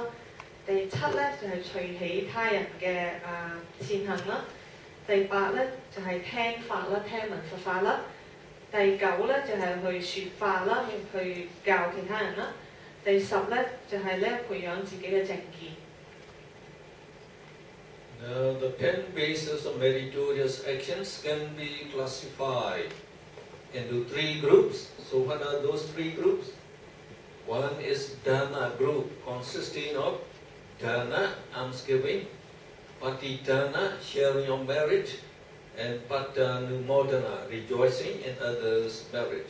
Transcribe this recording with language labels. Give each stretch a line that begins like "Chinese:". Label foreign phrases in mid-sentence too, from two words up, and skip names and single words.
Cantonese: 第7咧就係隨喜他人嘅善行啦。第8咧就係聽法啦，聽聞佛法啦。第9咧就係去説法啦，去教其他人啦。第10咧就係培養自己嘅正見。
English: Now the 10 bases of meritorious actions can be classified into 3 groups. So what are those 3 groups? One is Dana group, consisting of Dana, almsgiving, Patidana, sharing of merit, and Pattanumodana, rejoicing in others' merit.